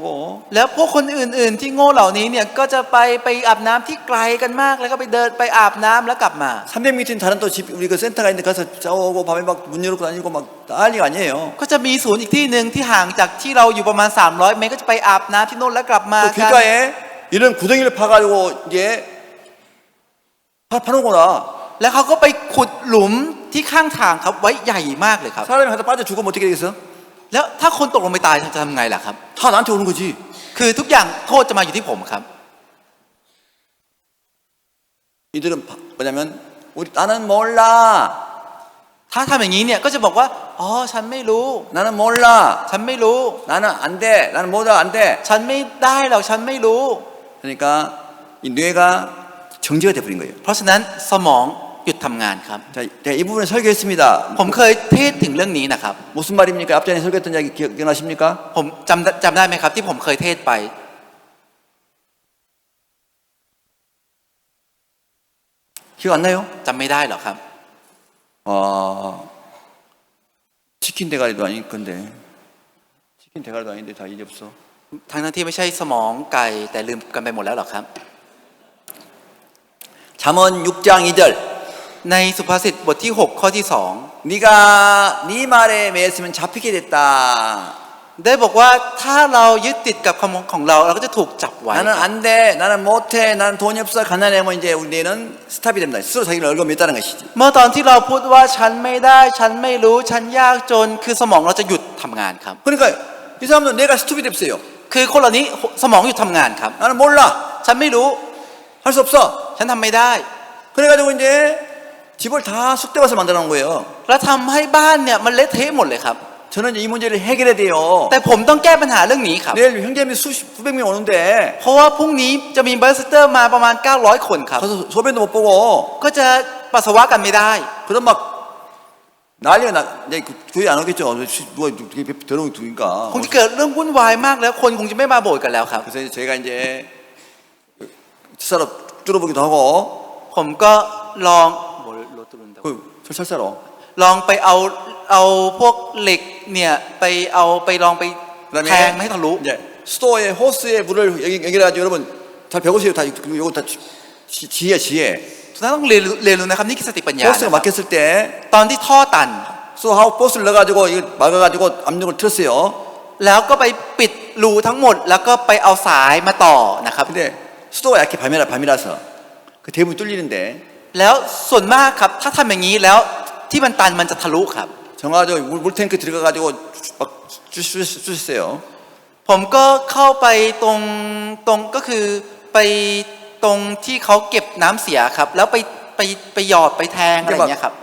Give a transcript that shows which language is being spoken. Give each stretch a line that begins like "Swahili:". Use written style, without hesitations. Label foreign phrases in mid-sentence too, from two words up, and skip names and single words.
Thai: แล้วพวกคนอื่นๆที่โง่เหล่านี้เนี่ยก็จะไปอาบน้ำที่ไกลกันมากแล้วก็ไปเดินไปอาบน้ำแล้วกลับมา
Korean: 300m 다른 또 집 우리 그 센터가 있는데 가서 샤워하고 밤에 막 문 열고 다니고 막 난리가 아니에요.
Thai: ก็จะมีศูนย์อีกที่หนึ่งที่ห่างจากที่เราอยู่ประมาณ300 เมตรก็จะไปอาบน้ำที่โน่นแล้วกลับมา
Korean: 그
Thai: กัน
Korean: 길가에 이런 구덩이를 파가지고 이제 파놓거나
Thai: แล้วเขาก็ไปขุดหลุมที่ข้างทางครับไว้ใหญ่มากเลยครับ
Korean: 사람이 하다 빠져 죽으면 어떻게 되겠어?
Thai: แล้วถ้าคนตกลงไปตายจะทำไงล่ะครับ
Korean: 다 나한테 오는 거지.
Thai: คือทุกอย่างโทษจะมาอยู่ที่ผมครับ
Korean: 이들은 뭐냐면 나는 몰라.
Thai: ถ้าทำอย่างนี้เนี่ยก็จะบอกว่าอ๋อฉันไม่รู้
Korean: 나는 몰라.
Thai: ฉันไม่รู้
Korean: 나는 안 돼. 나는 뭐다 안 돼.
Thai: ฉันไม่ได้หรอกฉันไม่รู้
Korean: 그러니까 이 뇌가 정지가 돼버린 거예요.
Thai: เพราะฉะนั้นสมองหหยุดทำงานครับ
Korean: 자, 제가 이 부분에 설교했습니다.
Thai: ผมเคยเทศถึงเรื่องนี้นะครับ
Korean: 무슨 말입니까? 앞전에 설교했던 이야기 기억나십니까?
Thai: ผมจำได้ไหมครับที่ผมเคยเทศไป
Korean: 기억 안 나요?
Thai: จำไม่ได้หรอครับ
Korean: 치킨 대가리도 아닐 건데. 치킨 대가리도 아닌데 다 이제 없어.
Thai: ทั้งที่ไม่ใช่สมองไก่แต่ลืมกันไปหมดแล้วหรอครับ
Korean: 잠언 6장 2절.
Thai: ในสุภาษิตบทที่ 6 ข้อที่
Korean: 네가 네 말에 매였으면 잡히게 됐다.
Thai: 2 ได้บอกว่าถ้าเรายึดติดกับคำของเราเราก็จะถูกจับไว้
Korean: 나는 안 돼, 나는 못해, 나는 돈이 없어, 가난해 하면 이제 우리 뇌는 스탑이 됩니다. 스스로 자기를 얽어맸다는 것이지.
Thai: เมื่อตอนที่เราพูดว่าฉันไม่ได้ฉันไม่รู้ฉันยากจนคือสมองเราจะหยุดทำงานครับ
Korean: 그러니까 이 사람도 내가 스톱이 됐어요.
Thai: คือคนเหล่านี้สมองหยุดทำงานครับ
Korean: 나는 몰라,
Thai: ฉันไม่รู้
Korean: 할 수 없어.
Thai: ฉันทำไม่ได้
Korean: 그래가지고 이제 집을 다 쑥대밭을 만들어 놓은 거예요.
Thai: แล้วทำให้บ้านเนี่ยมันเละเทะหมดเลยครับ
Korean: 저는 이 문제를 해결해야 돼요.
Thai: แต่ผมต้องแก้ปัญหาเรื่องนี้ครับ
Korean: 내일 형제님이 수백 명 오는데
Thai: เพราะว่าพรุ่งนี้จะมีบัสเตอร์มาประมาณ900คนครับ
Korean: 가서 소변도 못 보고
Thai: ก็จะปัสสาวะกันไม่ได้
Korean: 그럼 막 난리가 나. 이제 교회 안 오겠죠. 누가 더러운 두니까.
Thai: คงจะเกิดเรื่องวุ่นวายมากแล้วคนคงจะไม่มาโบสถ์กันแล้วครับ
Korean: 그래서 저희가 이제 철사로 뚫어보기도 하고
Thai: ผมก็ลอง
Korean: 그 철사로
Thai: ลองไปเอาพวกเหล็กเนี่ยไปลองไปแทงไม่ให้ทะลุ
Korean: 이제 수도의 호스의 물을 여기 가지고 여러분 잘 배우세요. 다 이거 다 지혜.
Thai: ทุกท่านต้องเรียนรู้นะครับนี่คือสติปัญญา
Korean: 호스가 막혔을 때
Thai: ตอนที่ท่อตัน
Korean: 수하우 호스를 넣어가지고 이거 막아가지고 압력을 틀었어요.
Thai: แล้วก็ไปปิดรูทั้งหมดแล้วก็ไปเอาสายมาต่อนะครับ
Korean: 근데 수도가 약해 밤이라서 그 대문이 뚫리는데
Thai: แล้วส่วนมากครับถ้าทำอย่างนี้แล้วที่มันตันมันจะทะลุครับ
Korean: 정화조 물탱크 들어가가지고 막 쑤셨어요.
Thai: ผมก็เข้าไปตรงก็คือไปตรงที่เขาเก็บน้ำเสียครับแล้วไปหยอดไปแทงอะไรอย่างเงี้ยครับ